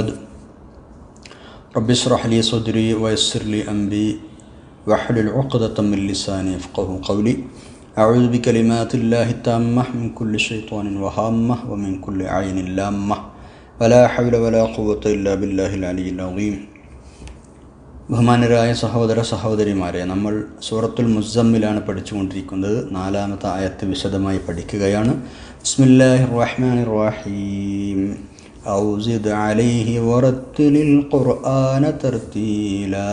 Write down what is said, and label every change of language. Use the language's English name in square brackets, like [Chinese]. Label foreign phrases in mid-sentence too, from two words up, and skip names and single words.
[Arabic] رب اشرح لي صدري ويسر لي أمري واحلل عقدة من لساني يفقهوا قولي. أعوذ بكلمات الله التامة من كل شيطان وهامة ومن كل عين لامة ولا حول ولا قوة إلا بالله العلي العظيم. [Malayalam] ബഹുമാനരായ സഹോദര സഹോദരിമാരെ, നമ്മൾ സൂറത്തുൽ മുസമ്മിലാണ് പഠിച്ചുകൊണ്ടിരിക്കുന്നത്. 4-ാമത്തെ ആയത്ത് വിശദമായി പഠിക്കുകയാണ്. [Arabic] بسم الله الرحمن الرحيم. أو زد عليه ورتل القرآن ترتيلا.